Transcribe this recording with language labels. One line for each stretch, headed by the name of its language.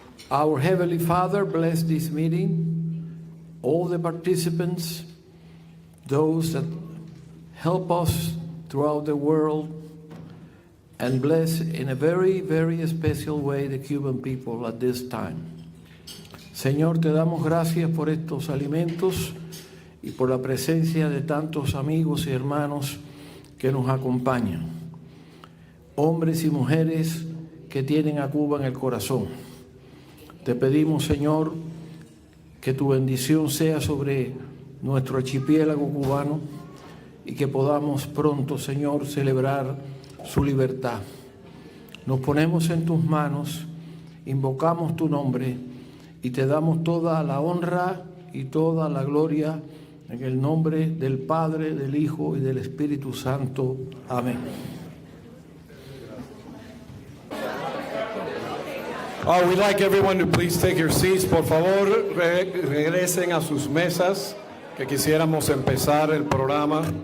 English: Our Heavenly Father, bless this meeting, all the participants, those that help us throughout the world, and bless in a very, very special way the Cuban people at this time.
Spanish: Señor, te damos gracias por estos alimentos y por la presencia de tantos amigos y hermanos que nos acompañan. Hombres y mujeres que tienen a Cuba en el corazón. Te pedimos, Señor, que tu bendición sea sobre nuestro archipiélago cubano y que podamos pronto, Señor, celebrar su libertad. Nos ponemos en tus manos, invocamos tu nombre y te damos toda la honra y toda la gloria En el nombre del Padre, del Hijo y del Espíritu Santo. Amén.
English: We'd like everyone to please take your seats.
Spanish: Por favor, regresen a sus mesas, que quisiéramos empezar el programa.